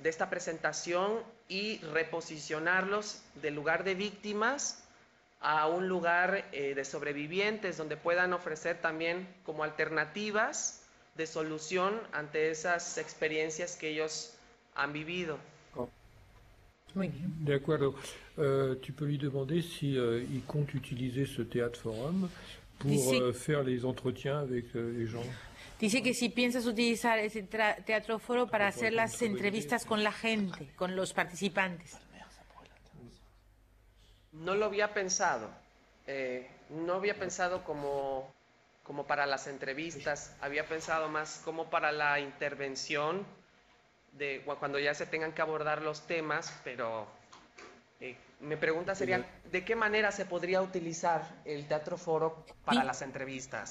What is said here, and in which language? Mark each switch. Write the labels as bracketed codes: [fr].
[es] presentación y reposicionarlos del lugar de víctimas a un lugar de sobrevivientes, donde puedan ofrecer también como alternativas de solución ante esas experiencias que ellos han vivido. De acuerdo. [fr] Tu peux lui demander si il compte utiliser ce théâtre forum pour faire les entretiens avec les gens. [es] Dice que si piensas utilizar ese teatro foro para hacer las entrevistas con la gente, con los participantes. No lo había pensado. No había pensado como para las entrevistas. Había pensado más como para la intervención de cuando ya se tengan que abordar los temas, pero mi pregunta sería, ¿de qué manera se podría utilizar el teatro foro para las entrevistas?